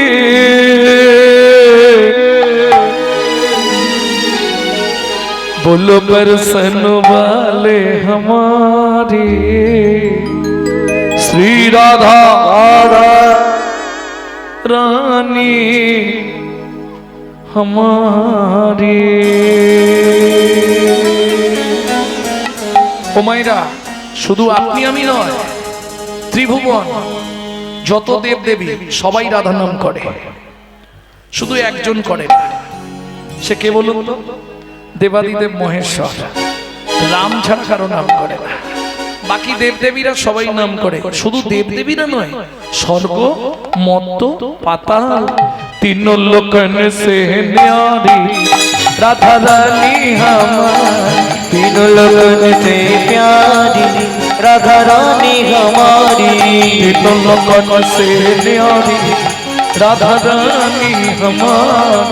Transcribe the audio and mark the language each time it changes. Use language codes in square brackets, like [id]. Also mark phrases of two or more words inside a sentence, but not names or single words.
[hi] बोलो बरसन वाले हमारी श्री राधा रानी हमारी। [bn] ও মাইরা, শুধু আপনি আমি নয়, ত্রিভুবন যত দেব দেবী সবাই রাধা নাম করে, শুধু একজন করে না। সে কে বলুন তো? দেবাদিদেব মহেশ্বর। রাম ছাড়া কারো নাম করে না। বাকি দেবদেবীরা সবাই নাম করে। শুধু দেবদেবীরা নয়, স্বর্গ মত্ত পাতাল [hi] तीन लोकन से न्यारी राधा रानी हमारी, तीन लोकन से प्यारी राधा रानी हमारी। तीन लोकन से न्यारी राधा रानी हमारी,